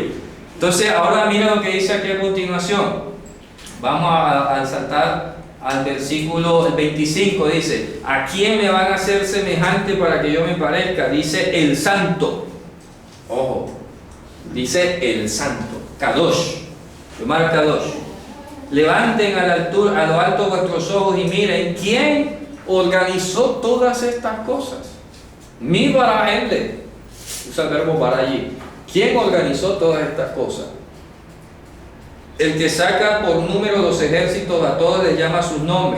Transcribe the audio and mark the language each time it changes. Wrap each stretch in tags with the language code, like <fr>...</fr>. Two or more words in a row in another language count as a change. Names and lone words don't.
<es>Entonces, ahora mira lo que dice aquí a continuación. Vamos a saltar al versículo 25. Dice: ¿a quién me van a hacer semejante para que yo me parezca? Dice el santo. Ojo, dice el santo. Kadosh.</es> <he>יאמר קדוש.</he> <es>Levanten a lo alto vuestros ojos y miren quién organizó todas estas cosas.</es> <he>מי ברא אלה.</he> <es>Usa el verbo para allí. ¿Quién organizó todas estas cosas? El que saca por número los ejércitos, a todos les llama sus nombres.</es>